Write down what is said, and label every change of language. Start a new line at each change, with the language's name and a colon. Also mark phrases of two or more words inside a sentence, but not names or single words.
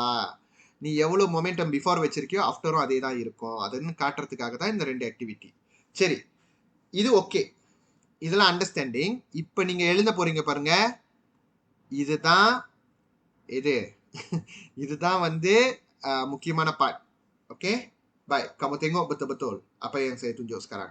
Tamil: நீ எவ்வளோ
English: momentum before
Tamil: வச்சிருக்கியோ ஆஃப்டரும் அதே தான் இருக்கும், அதுன்னு காட்டுறதுக்காக தான் இந்த 2 ஆக்டிவிட்டி. சரி, இது ஓகே, இதெல்லாம் அண்டர்ஸ்டாண்டிங். இப்போ நீங்கள் எழுத போறீங்க பாருங்க, இதுதான் இதுதான் வந்து mukiman part.
Malay: Oke, baik. Kamu tengok betul-betul apa yang saya tunjuk sekarang.